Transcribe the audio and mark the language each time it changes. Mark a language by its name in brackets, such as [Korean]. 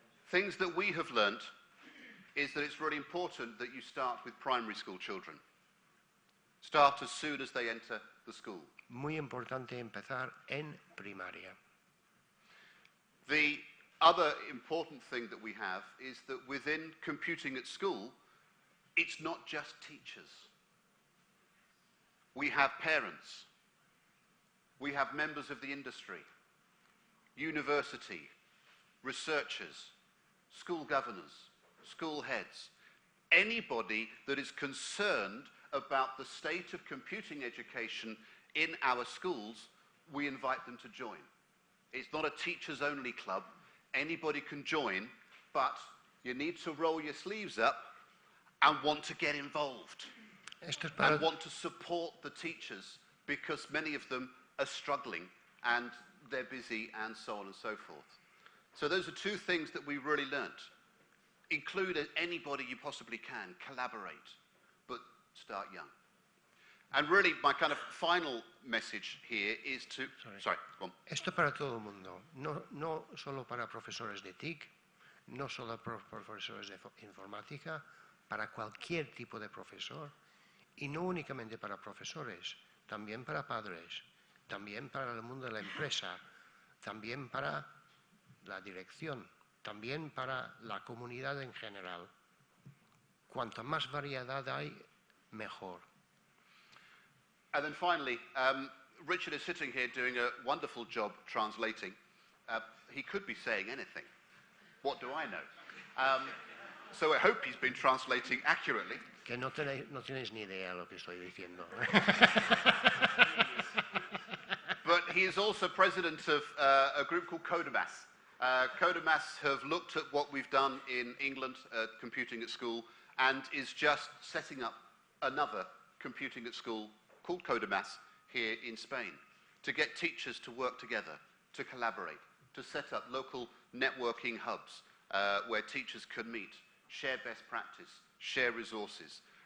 [English] Things that we have learnt is that it's really important that you start with primary school children. Start as soon as they enter the school. [Spanish] Muy importante empezar en primaria. [English] The other important thing that we have is that within Computing at School, it's not just teachers. We have parents. We have members of the industry, university, researchers, school governors, school heads, anybody that is concerned about the state of computing education in our schools, we invite them to join. It's not a teachers-only club. Anybody can join, but you need to roll your sleeves up and want to get involved and want to support the teachers, because many of them are struggling and they're busy and so on and so forth. So those are two things that we really learnt. Include anybody you possibly can, collaborate, but start young. And really, my kind of final message here is to... Sorry, go on. [Spanish] Esto para todo el mundo, no solo para profesores de TIC, no solo para profesores de informática, para cualquier tipo de profesor, y no únicamente para profesores, también para padres, también para el mundo de la empresa, también para la dirección, también para la comunidad en general. Cuanta más variedad hay, mejor. [English] And then finally, Richard is sitting here doing a wonderful job translating. He could be saying anything. What do I know? So I hope he's been translating accurately. [Spanish] Que no tenéis ni idea de lo que estoy diciendo. [English] But he is also president of a group called Codemás. Codemás have looked at what we've done in England, computing at school, and is just setting up another computing at school called Codemás here in Spain, to get teachers to work together, to collaborate, to set up local networking hubs where teachers can meet, share best practice, share resources.